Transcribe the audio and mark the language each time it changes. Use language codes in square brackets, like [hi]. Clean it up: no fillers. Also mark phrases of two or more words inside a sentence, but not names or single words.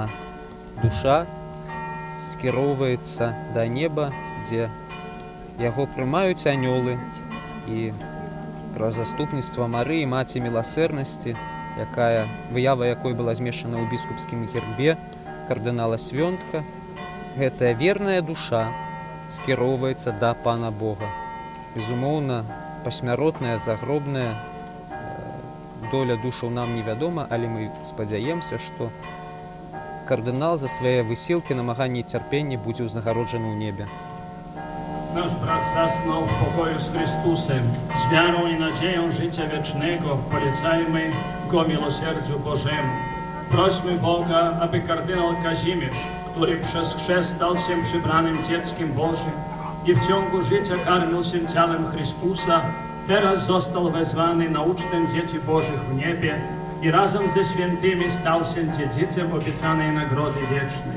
[be] душа скіроўваецца да неба, дзе яго прымаюць анёлы, і праз заступніцтва Марыі, маці міласэрнасці, выява якой была змешчана ў біскупскім гербе кардынала Свёнтка, гэтая верная душа скіроўваецца да Пана Бога. Безумоўна, пасмяротная, загробная доля душаў нам невядома, але мы спадзяемся, што кардынал за свае высілкі, намаганні і цярпенні будзе ўзнагароджаны ў небе. [pl] Nasz brat zasnął w pokoju z Chrystusem. Z wiarą i nadzieją życia wiecznego polecajmy Go miłosierdziu Bożemu. Prośmy Boga, aby kardynał Kazimierz, który przez chrzest stał się przybranym dzieckiem Bożym i w ciągu życia karmił się ciałem Chrystusa, teraz został wezwany na ucztę dzieci Bożych w niebie i razem ze świętymi stał się dziedzicem obiecanej nagrody wiecznej.